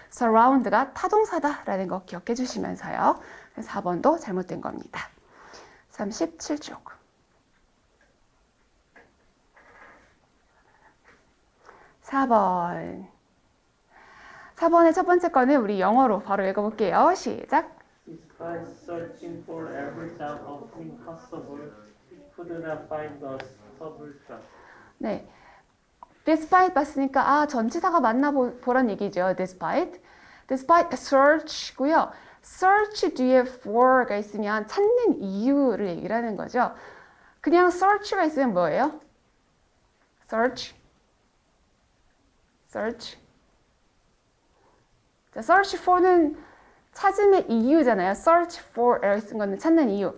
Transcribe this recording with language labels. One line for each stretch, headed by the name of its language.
Korean: surround가 타동사다라는 거 기억해 주시면서요. 4번도 잘못된 겁니다. 37쪽. 4번. 4번의 첫 번째 거는 우리 영어로 바로 읽어볼게요. 시작.
English: Despite searching for every job opening possible, could not find a suitable job.
Korean: 네. despite 봤으니까 전치사가 맞나 보란 얘기죠.
English: despite.
Korean: despite search고요. search 뒤에 for가 있으면 찾는 이유를 얘기를 하는 거죠. 그냥 search가 있으면 뭐예요?
English: search.
Korean: 자, search for는 찾음의 이유잖아요. search for라고 쓴 거는 찾는 이유.